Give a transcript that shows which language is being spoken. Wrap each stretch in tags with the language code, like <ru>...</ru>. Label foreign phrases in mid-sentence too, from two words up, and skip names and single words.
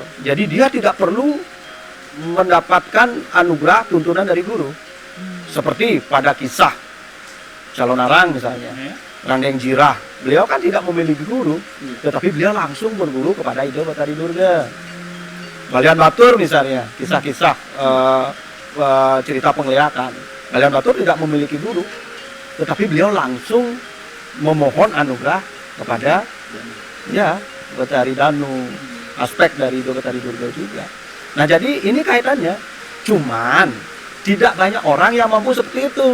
<id>Jadi dia tidak perlu mendapatkan anugerah tuntunan dari guru. Seperti pada kisah calon arang misalnya, Ranggeng Jirah, beliau kan tidak memiliki guru, tetapi beliau langsung berguru kepada Ido Batari Durga. Balian Batur misalnya, kisah-kisah cerita penglihakan. Balian Batur tidak memiliki guru, tetapi beliau langsung memohon anugerah kepada Batari Danu, aspek dari Ido Batari Durga juga. Nah, jadi ini kaitannya, cuman tidak banyak orang yang mampu seperti itu.</id>